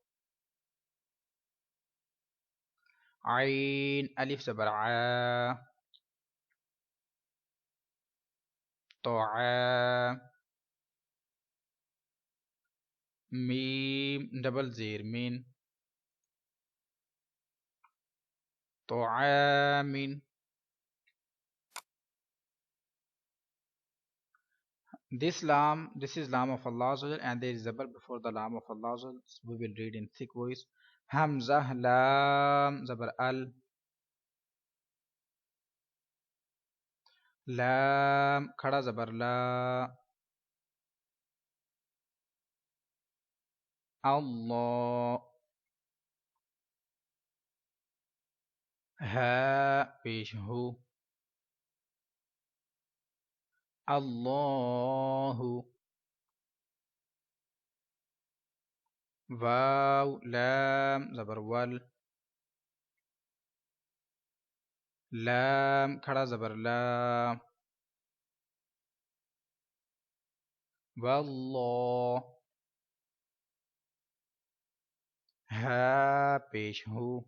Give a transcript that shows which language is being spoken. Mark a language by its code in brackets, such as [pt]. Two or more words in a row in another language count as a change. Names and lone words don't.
[ur] عین الف زبر اَ، طا، میم ڈبل زیر مِن، طعامِن. [en] This is lam of [ar] الله عز وجل, [en] and there is zabar before the lam of [ar] الله عز وجل. [en] So we will read in thick voice. [ur] ہمزہ لام زبر اَل، لام کھڑا زبر لا، اللہ، ہا پیش ہُو, [ar] Allahu, [ur] واو لام زبر ول، لام کھڑا زبر لا، واللہ، ہا پیش ہو،